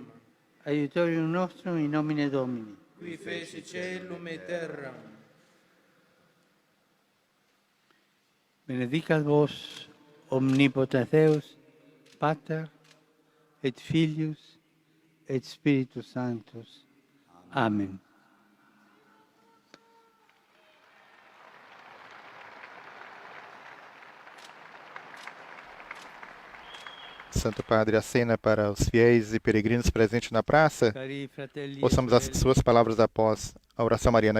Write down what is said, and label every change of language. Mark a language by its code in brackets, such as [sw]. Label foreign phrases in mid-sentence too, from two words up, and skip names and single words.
[la] Aiutorium nostrum in nomine Domini. Qui feci caelum et terram. Benedicat vos, omnipotens Deus, Pater, et Filius, et Spiritus Sanctus. Amen. [pt] Santo Padre, a cena para os fiéis e peregrinos presentes na praça. Ouçamos as suas palavras após a oração mariana.